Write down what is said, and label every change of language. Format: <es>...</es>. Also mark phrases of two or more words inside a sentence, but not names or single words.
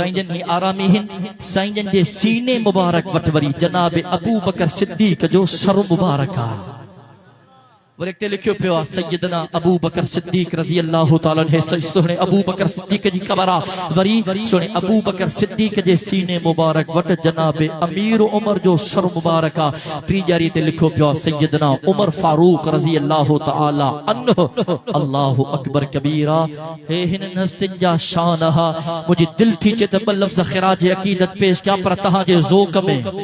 <sd>साईं जन ही आरामी आहिनि साईं जन जे सीने मुबारक वटि वरी जनाब अबू बकर सिद्दीक़ जो सर मुबारक आहे वरी अॻिते लिखियो पियो आहे सैयदना अबू बकर सिद्दीक़</sd> <ar>رضي الله تعالى عنه</ar> <sd>सोहणे अबू बकर सिद्दीक़ जी क़बर आहे वरी सोहणे अबू बकर सिद्दीक़ जे सीने मुबारक वटि जनाब अमीर उमर जो सर मुबारक आहे टी ॾियारी ते लिखियो पियो आहे सैयदना उमर फारूक रज़ी अल्लाह ताला अन्हु</sd> <ar>الله أكبر كبيرا</ar> <sd>हे हिन हस्तिन जा शान हा मुंहिंजी दिलि थी चए त ॿ लफ़्ज़ ख़िराज अक़ीदत पेश कयां पर तव्हांजे ज़ोक़ में</sd>